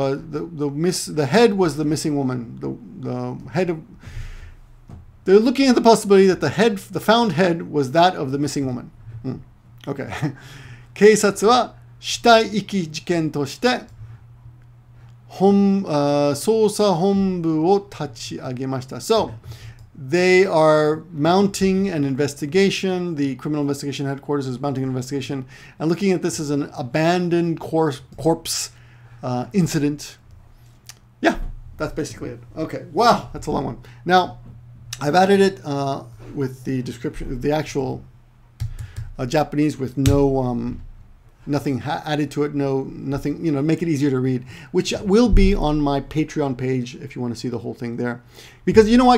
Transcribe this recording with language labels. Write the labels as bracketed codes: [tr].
[en] The head was the missing woman. The head of. They're looking at the possibility that the found head was that of the missing woman. Okay. [ja] 警察は死体遺棄事件として捜査本部を立ち上げました。 [en] So, they are mounting an investigation. The criminal investigation headquarters is mounting an investigation and looking at this as an abandoned corpse incident. Yeah, that's basically it. Okay, wow, that's a long one. Now, I've added it with the description, the actual Japanese with no nothing added to it, nothing, make it easier to read, which will be on my Patreon page if you want to see the whole thing there. Because you know why?